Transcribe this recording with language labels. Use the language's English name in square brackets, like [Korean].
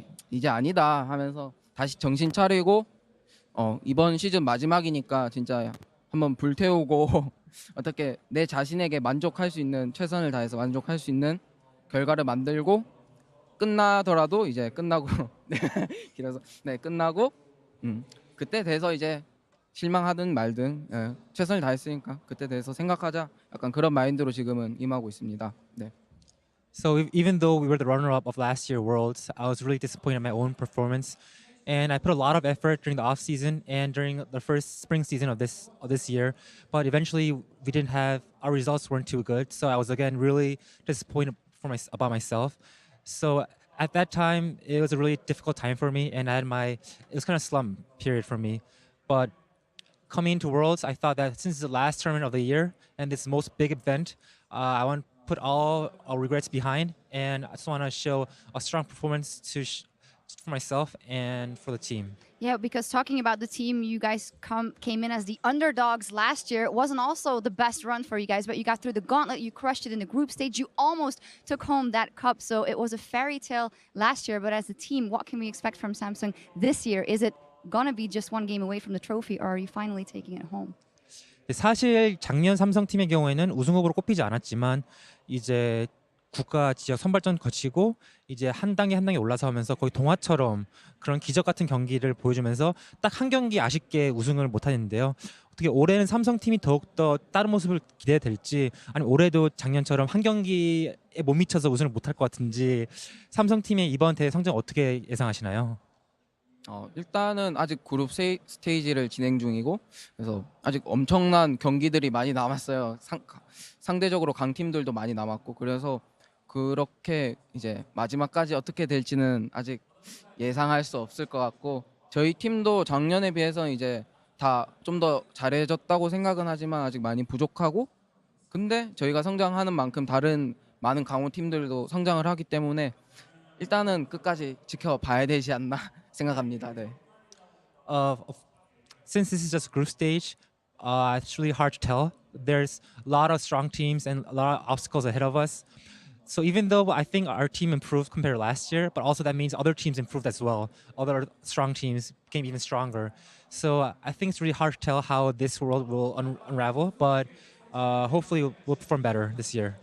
[Korean] 이제 아니다 하면서 다시 정신 차리고 이번 시즌 마지막이니까 진짜 한번 불태우고 어떻게 내 자신에게 만족할 수 있는, 최선을 다해서 만족할 수 있는 결과를 만들고 끝나더라도 이제 끝나고 길어서 끝나고 그때 돼서 이제 실망하든 말든 최선을 다했으니까 그때 대해서 생각하자, 약간 그런 마인드로 지금은 임하고 있습니다. 네. [English] So even though we were the runner-up of last year Worlds, I was really disappointed in my own performance, and I put a lot of effort during the off season and during the first spring season of this year. But eventually, our results weren't too good. So I was again really disappointed about myself. So at that time, it was a really difficult time for me, and it was kind of slump period for me. But coming into Worlds, I thought that since it's the last tournament of the year and this most big event, I want to put all our regrets behind, and I just want to show a strong performance for myself and for the team. Yeah, because talking about the team, you guys came in as the underdogs last year. It wasn't also the best run for you guys, but you got through the gauntlet, you crushed it in the group stage, you almost took home that cup. So it was a fairy tale last year, but as a team, what can we expect from Samsung this year? Is it gonna be just one game away from the trophy, or are you finally taking it home? [Korean] 사실 작년 삼성팀의 경우에는 우승 후보로 꼽히지 않았지만 이제 국가 지역 선발전 거치고 이제 한 단계 한 단계 올라서면서 거의 동화처럼 그런 기적 같은 경기를 보여주면서 딱 한 경기 아쉽게 우승을 못하는데요. 어떻게 올해는 삼성팀이 더욱더 다른 모습을 기대될지, 아니면 올해도 작년처럼 한 경기에 못 미쳐서 우승을 못할 것 같은지, 삼성팀의 이번 대회 성적 어떻게 예상하시나요? 일단은 아직 그룹 스테이지를 진행 중이고, 그래서 아직 엄청난 경기들이 많이 남았어요. 상대적으로 강팀들도 많이 남았고, 그래서 그렇게 이제 마지막까지 어떻게 될지는 아직 예상할 수 없을 것 같고, 저희 팀도 작년에 비해서 이제 다 좀 더 잘해졌다고 생각은 하지만 아직 많이 부족하고, 근데 저희가 성장하는 만큼 다른 많은 강호 팀들도 성장을 하기 때문에 일단은 끝까지 지켜봐야 되지 않나 생각합니다. 네. [English] Since this is just group stage, it's really hard to tell. There's a lot of strong teams and a lot of obstacles ahead of us. So even though I think our team improved compared to last year, but also that means other teams improved as well. Other strong teams became even stronger. So I think it's really hard to tell how this world will unravel, but hopefully we'll perform better this year.